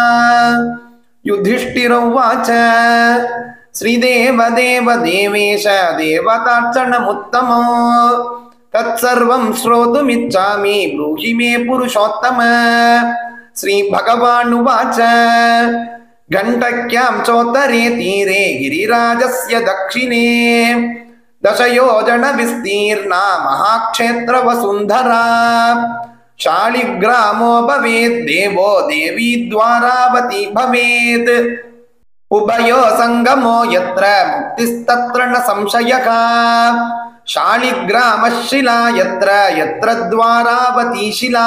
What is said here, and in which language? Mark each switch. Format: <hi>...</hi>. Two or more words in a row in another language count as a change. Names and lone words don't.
<sa>युधिष्ठिर उवाच श्रीदेव देव देवेश देवतार्चनमुत्तमो तत्सर्वं श्रोतुमिच्छामि ब्रूहि मे पुरुषोत्तम. श्री भगवान् उवाच गण्डक्यां चोत्तरे तीरे गिरिराजस्य दक्षिणे दशयोजन विस्तीर्णा महाक्षेत्र वसुन्धरा. शालिग्रामो भवेत् देवो देवी द्वारावती भवेत्. उभयो संगमो यत्र मुक्तिस्तत्र न संशयः. शालिग्रामशिला यत्र यत्र द्वारावती शिला.</sa>